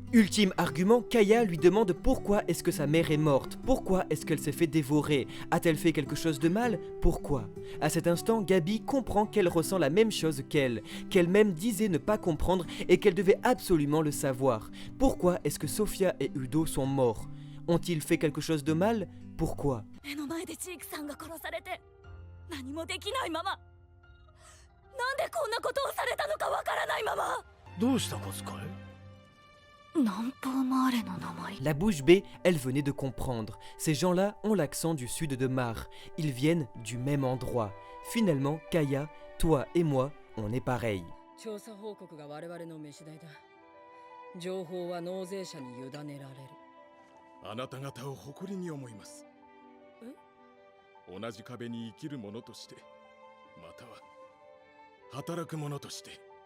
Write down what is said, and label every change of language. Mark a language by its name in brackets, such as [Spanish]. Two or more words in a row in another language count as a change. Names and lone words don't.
[French] Ultime argument, Kaya lui demande pourquoi est-ce que sa mère est morte, pourquoi est-ce qu'elle s'est fait dévorer? A-t-elle fait quelque chose de mal? Pourquoi? À cet instant, Gabi comprend qu'elle ressent la même chose qu'elle-même disait ne pas comprendre et qu'elle devait absolument le savoir. Pourquoi est-ce que Sophia et Udo sont morts? Ont-ils fait quelque chose de mal? Pourquoi? [Japanese] 目の前でジークさんが殺されて何もできないまま、なんでこんなことをされたのかわからないまま。どうしたコスカイ？南方マーレの名前。 [French] La bouche bée, elle venait de comprendre. Ces gens-là ont l'accent du sud de Mar. Ils viennent du même endroit. Finalement, Kaya, toi et moi, on est pareil. [Japanese] 調査報告が我々の飯代だ。情報は納税者に委ねられる。あなた方を誇りに思います。同じ壁に生きる者として、または働く者として。